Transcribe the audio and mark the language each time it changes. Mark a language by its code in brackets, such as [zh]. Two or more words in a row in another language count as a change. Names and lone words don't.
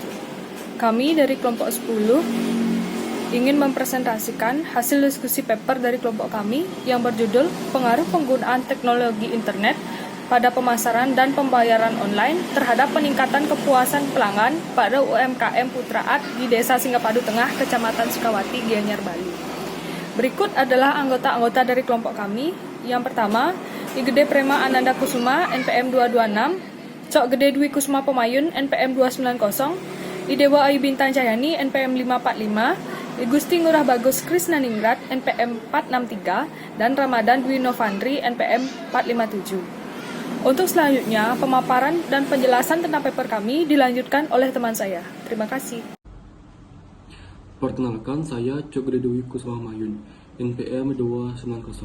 [id] Kami dari kelompok 10 ingin mempresentasikan hasil diskusi paper dari kelompok kami yang berjudul Pengaruh Penggunaan Teknologi Internet pada Pemasaran dan Pembayaran Online terhadap Peningkatan Kepuasan Pelanggan pada UMKM Putra Art di Desa Singgapadu Tengah, Kecamatan Sukawati, Gianyar, Bali. Berikut adalah anggota-anggota dari kelompok kami. Yang pertama, Igede Prema Ananda Kusuma, NPM 226, Cok Gede Dwi Kusuma Pemayun, NPM 290, Idewa Ayu Bintang Cahyani, NPM 545, Gusti Ngurah Bagus Krisnaningrat, NPM 463, dan Ramadan Dwi Novandri, NPM 457. Untuk selanjutnya, pemaparan dan penjelasan tentang paper kami dilanjutkan oleh teman saya. Terima kasih. Perkenalkan, saya Cok Gede Dwi Kusuma Pemayun, NPM 290.